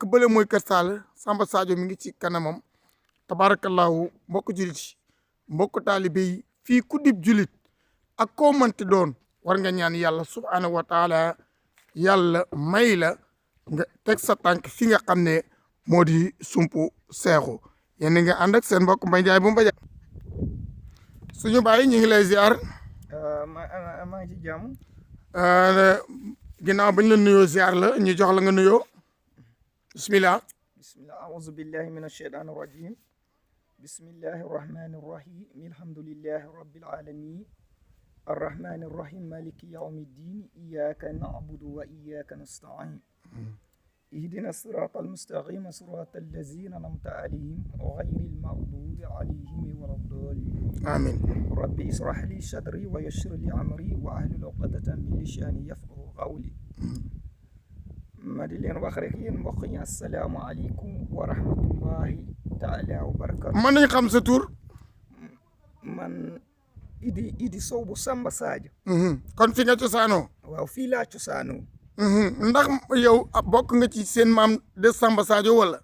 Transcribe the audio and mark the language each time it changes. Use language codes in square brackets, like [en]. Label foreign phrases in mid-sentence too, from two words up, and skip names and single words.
[wo] bële mooy Kër Sall Samba Sadio mi ngi ci kanamam tabaarakallaahu mbokk jullit yi mbokk taalibe yi fii ku dib jullit ak koo mënti doon war nga ñaan yàlla [ar] سبحانه وتعالى [wo] yàlla may la nga teg sa tànk fi nga xam ne moo di sumpu seexu yéen nga ànd ak seen mbokk Mbaye Ndiaye bu Mbadiar suñu bàyyi ñu ngi lay ziar. maa ngi ci jàmm. ginnaaw bañ la nuyoo ziar la ñu jox la nga nuyoo bismillah. [ar] أعوذ بالله من الشيطان الرجيم بسم الله الرحمن الرحيم الحمد لله رب العالمين الرحمن الرحيم مالك يوم الدين إياك نعبد وإياك نستعين اهدنا الصراط المستقيم صراط الذين أنعمت عليهم غير المغضوب عليهم ولا الضالين آمين ربي اشرح لي صدري ويسر لي أمري وأحلل عقدة من لساني يفقهوا قولي ما [wo] di leen wax rek yéen mbokk yi [ar] السلام عليكم ورحمة الله تعالى وبركاته. [wo] mën nañ xam sa tur. man Idi Sow bu Samba Sadio. kon fi nga cosaanoo. waaw fii laa cosaanoo. ndax yow bokk nga ci seen maam de Samba Sadio wala.